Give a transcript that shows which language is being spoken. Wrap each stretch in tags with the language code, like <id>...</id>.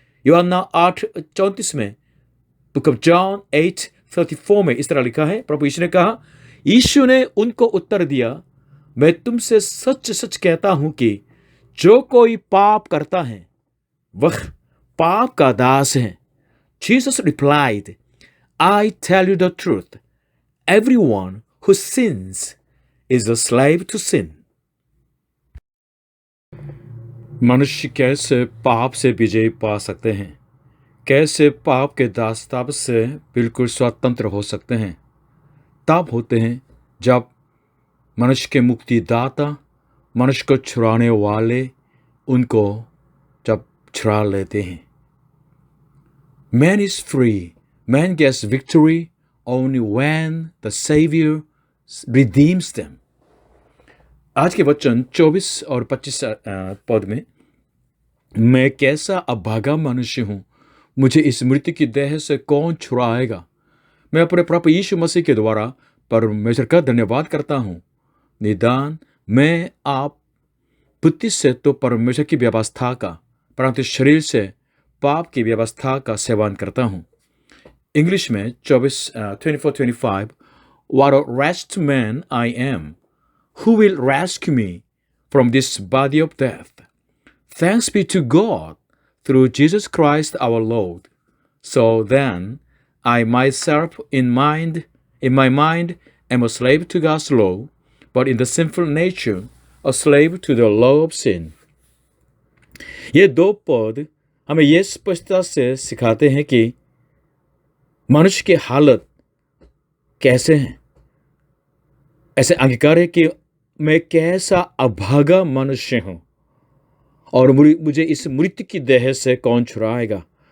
<hi>यूहन्ना 8:34 में,</hi> <en>book of John</en> <hi>8:34 में इस तरह लिखा है, प्रभु यीशु ने कहा, यीशु ने उनको उत्तर दिया, मैं तुमसे सच सच कहता हूं कि जो कोई पाप करता है वह पाप का दास है।</hi> <en>Jesus replied, I tell you the truth. Everyone who sins is a slave to sin.</en> <hi>मनुष्य कैसे पाप से विजय पा सकते हैं, कैसे पाप के दास्ताव से बिल्कुल स्वतंत्र हो सकते हैं? तब होते हैं जब मनुष्य के मुक्तिदाता, मनुष्य को छुड़ाने वाले उनको जब छुड़ा लेते हैं।</hi> <en>Man is free. Man gets victory only when the Savior redeems them.</en> <hi>आज के वचन 24 और 25 पद में, मैं कैसा अभागा मनुष्य हूँ, मुझे इस मृत्यु की देह से कौन छुड़ाएगा? मैं अपने प्रभु यीशु मसीह के द्वारा परमेश्वर का धन्यवाद करता हूँ। निदान मैं आप बुद्धि से तो परमेश्वर की व्यवस्था का, परंतु शरीर से पाप की व्यवस्था का सेवन करता हूँ।</hi> <en>English में 24:25, What a wretched man I am! Who will rescue me from this body of death? Thanks be to God through Jesus Christ our Lord. So then, I myself in my mind am a slave to God's law, but in the sinful nature, a slave to the law of sin.</en> <hi>ये दो पद हमें यह स्पष्टता से सिखाते हैं कि मनुष्य की हालत कैसे है। ऐसे अंगीकार है कि मैं कैसा अभागा मनुष्य हूं और मुझे इस मृत्यु की देह से कौन छुड़ाएगा।</hi>